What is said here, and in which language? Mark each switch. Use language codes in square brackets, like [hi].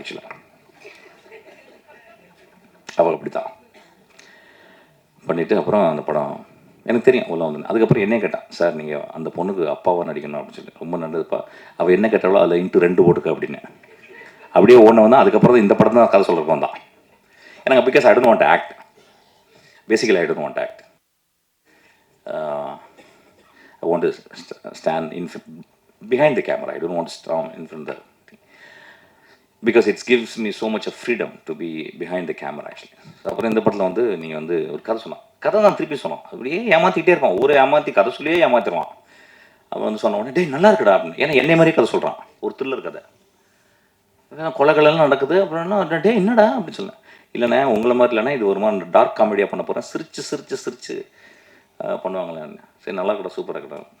[ta] ஆக்சுவலாக அவள் அப்படி தான் பண்ணிவிட்டு அப்புறம் அந்த படம் எனக்கு தெரியும் உள்ள வந்து. அதுக்கப்புறம் என்ன கேட்டான், சார் நீங்கள் அந்த பொண்ணுக்கு அப்பாவாக நடிக்கணும் அப்படின்னு சொல்லி. ரொம்ப நல்லதுப்பா, அவள் என்ன கேட்டாலும் அதில் இன்ட்டு 2 போட்டுக்க அப்படின்னு. அப்படியே ஒன்று வந்தால் அதுக்கப்புறம் தான் இந்த படம் தான் கதை சொல்கிறக்கு வந்தான். [en] எனக்கு because I don't want act, basically I don't want act. I want to stand behind the camera. I don't want to stand in front of the thing. Because it gives me so much of freedom to be behind the camera actually. [ta] அப்புறம் இந்த படத்தில் வந்து நீங்கள் வந்து ஒரு கதை சொன்னான். கதை தான் திருப்பி சொன்னோம். அப்படியே ஏமாற்றிக்கிட்டே இருப்பான், ஒரு ஏமாற்றி கதை சொல்லியே ஏமாற்றிடுவான். அவன் வந்து சொன்ன உடனே டேய் நல்லா இருக்குடா அப்படின்னு. ஏன்னா என்னை மாதிரியே கதை சொல்கிறான், ஒரு த்ரில்லர் கதை. கொலைகளெல்லாம் நடக்குது. அப்புறம் என்ன டே என்னடா அப்படின்னு சொன்னேன். இல்லைண்ணே உங்களை மாதிரி இல்லைண்ணா, இது ஒரு மாதிரி டார்க் காமெடியாக பண்ண போகிறேன், சிரிச்சு பண்ணுவாங்களே. சரி நல்லா இருக்கடா, சூப்பராக இருக்கடா.